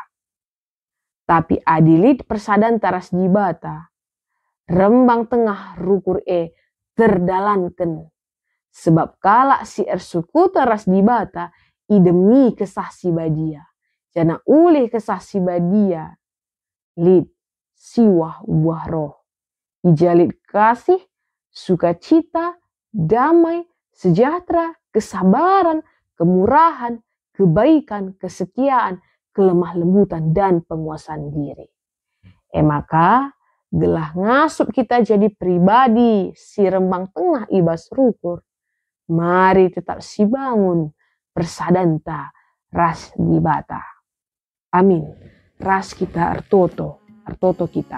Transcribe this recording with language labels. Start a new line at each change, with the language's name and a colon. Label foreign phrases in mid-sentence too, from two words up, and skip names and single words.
Batak Karo: Tapi adilit persadan taras dibata, rembang tengah rukur terdalankan Sebab kalak si ersuku teras di bata, idemi kesah si badia. Jana ulih kesah si badia, lid siwah buah roh.
Indonesian: Ijalid kasih, sukacita, damai, sejahtera, kesabaran, kemurahan, kebaikan, kesetiaan, kelemah lembutan, dan penguasaan diri.
Batak Karo: Maka gelah ngasup kita jadi pribadi si rembang tengah ibas rukur. Mari tetap si bangun persadanta ras di bata. Amin. Ras kita artoto kita.